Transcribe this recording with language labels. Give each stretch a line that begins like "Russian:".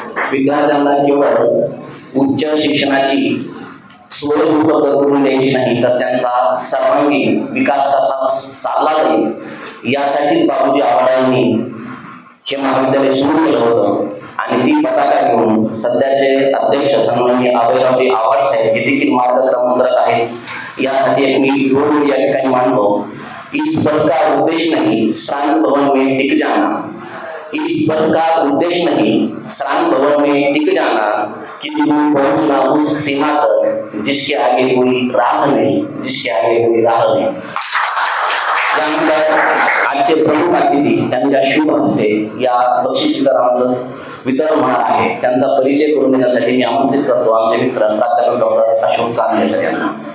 Marathi: विद्यार्थ्यांना केवळ उच्च शिक्षणाची सोय उपलब्ध करून द्यायची नाही, तर त्यांचा सर्वांगीण विकास कसा साधला जाईल यासाठी बाबूजी आव्हाडांनी हे महाविद्यालय सुरू केलं होतं. आणि ती पताका घेऊन सध्याचे अध्यक्ष सन्माननीय अभयरावजी आव्हाड साहेब हे देखील मार्गक्रमण करत आहेत. यासाठी एक मी दोन या ठिकाणी मांडतो.
Hindi: इस पद का उद्देश्य नहीं श्रांत भवन में टिक जाना, इस पद का उद्देश्य नहीं श्रांत भवन में टिक जाना, कि तुम पहुंचना उस सीमा तक जिसके आगे कोई राह नहीं, जिसके आगे कोई राह नहीं.
Marathi: त्यानंतर आजचे प्रमुख अतिथी त्यांच्या शुभ हस्ते या बक्षीस वितरणाचं वितरण होणार आहे. त्यांचा परिचय करून देण्यासाठी मी आमंत्रित करतो आमचे मित्र प्राध्यापक डॉक्टर अशोक कांबळे सर यांना.